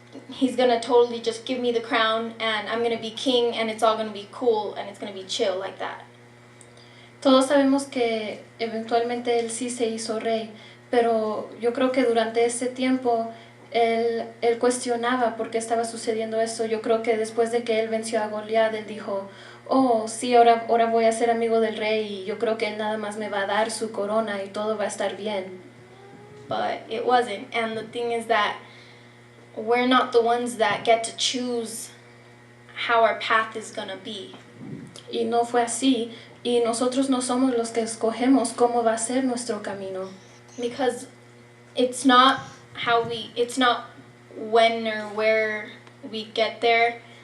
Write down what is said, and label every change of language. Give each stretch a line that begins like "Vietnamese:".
English: He's gonna totally just give me the crown and I'm gonna be king and it's all gonna be cool and it's gonna be chill like that.
Spanish: Todos sabemos que eventualmente él sí se hizo rey, pero yo creo que durante ese tiempo él cuestionaba por qué estaba sucediendo eso. Yo creo que después de que él venció a Goliat, él dijo, oh, sí, ahora voy a ser amigo del rey y yo creo que él nada más me va a dar su corona y todo va a estar bien.
English: but it wasn't. And the thing is that we're not the ones that get to choose how our path is gonna be.
Spanish: Y no fue así, y nosotros no somos los que escogemos cómo va a ser nuestro camino.
English: Because it's not it's not when or where we get there.